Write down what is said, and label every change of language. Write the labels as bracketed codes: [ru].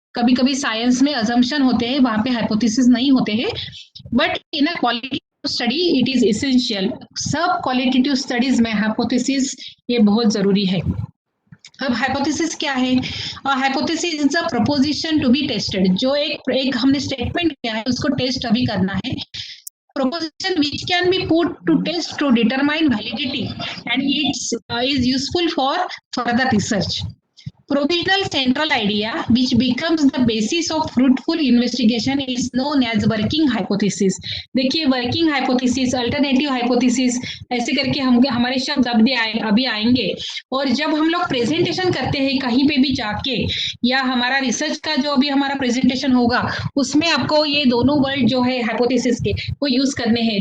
[hi] कभी कभी साइंस में अजम्पशन होते हैं, वहां पे हाइपोथेसिस नहीं होते हैं, [en] But in a qualitative study it is essential. [hi] सब क्वालिटेटिव स्टडीज में हाइपोथेसिस ये बहुत जरूरी है। अब हाइपोथेसिस क्या है? [en] Hypothesis is a proposition to be tested. [hi] जो एक हमने स्टेटमेंट किया है उसको टेस्ट अभी करना है। [en] Proposition which can be put to test to determine validity and it is useful for further research. Provisional central idea, which becomes the basis of fruitful investigation, is known as working hypothesis. [hi] देखिए working hypothesis, alternative hypothesis, ऐसे करके हम हमारे शब्द अभी आएंगे। और जब हम लोग प्रेजेंटेशन करते हैं कहीं पे भी जाके, या हमारा रिसर्च का जो अभी हमारा प्रेजेंटेशन होगा उसमें आपको ये दोनों वर्ड जो है हाइपोथेसिस के वो यूज करने हैं।